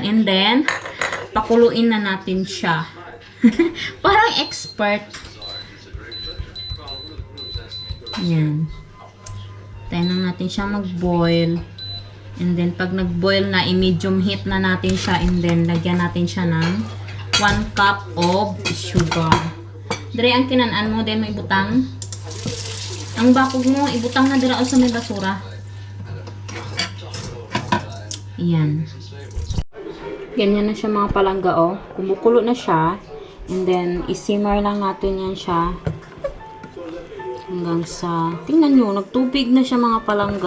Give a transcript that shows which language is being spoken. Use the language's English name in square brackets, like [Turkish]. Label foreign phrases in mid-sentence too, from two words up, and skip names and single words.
[English] And then, [Filipino] pakuluin na natin siya. Parang expert. Yan. Tayo lang natin siya mag-boil. [English] And then, [Filipino] pag nag-boil na, i- [English] medium heat [Filipino] na natin siya. [English] And then, [Filipino] lagyan natin siya ng [English] 1 cup of sugar. [Hiligaynon] Dere, ang kinanaan mo, then mo ibutang. Ang bakog mo, ibutang na dira o sa may basura. [Filipino] Yan. Ganyan na siya [Hiligaynon] mga palangga, [Filipino] oh. Kumukulo na siya. [English] And then, [Filipino] isimmer lang natin yan siya. Hanggang sa, tingnan nyo, nagtubig na siya [Hiligaynon] mga palangga.